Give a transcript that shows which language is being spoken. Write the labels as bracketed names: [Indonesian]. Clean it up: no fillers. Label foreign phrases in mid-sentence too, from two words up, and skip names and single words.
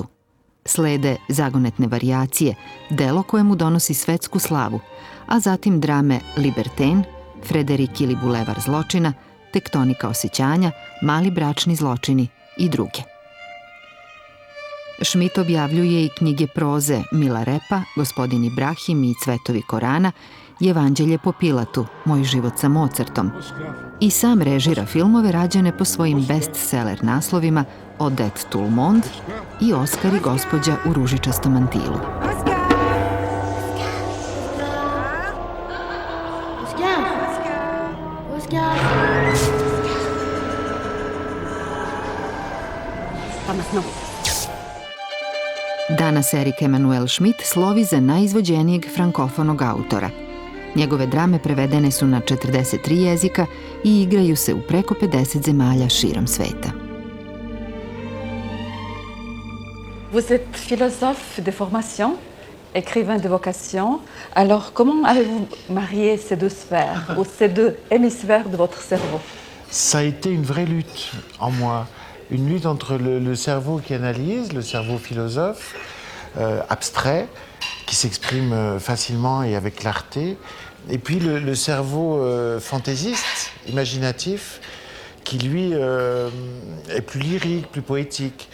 [Serbian] Slede Zagonetne varijacije, delo koje mu donosi svetsku slavu, a zatim drame Libertin, Frederik ili Bulevar zločina, Tektonika osjećanja, Mali bračni zločini i druge. Schmidt objavljuje i knjige proze Mila Repa, Gospodin Ibrahim i Cvetovi Korana, Evanđelje po Pilatu, Moj život sa Mozartom. I sam režira filmove rađene po svojim bestseller naslovima Odette tout le monde i Oskar i gospođa u ružičastom mantilu. Danas Erik Emanuel Schmidt slovi za najizvođenijeg frankofonog autora. Njegove drame prevedene su na 43 jezika i igraju se u preko 50 zemalja širom sveta. [French] Vous êtes philosophe de formation, écrivain de vocation. Alors, comment avez-vous marié ces deux sphères, ou ces deux hémisphères de votre cerveau? Ça a été une vraie lutte en moi. Une lutte entre le cerveau qui analyse, le cerveau philosophe, abstrait, qui s'exprime facilement et avec clarté, et puis le cerveau fantaisiste, imaginatif, qui lui est plus lyrique, plus poétique.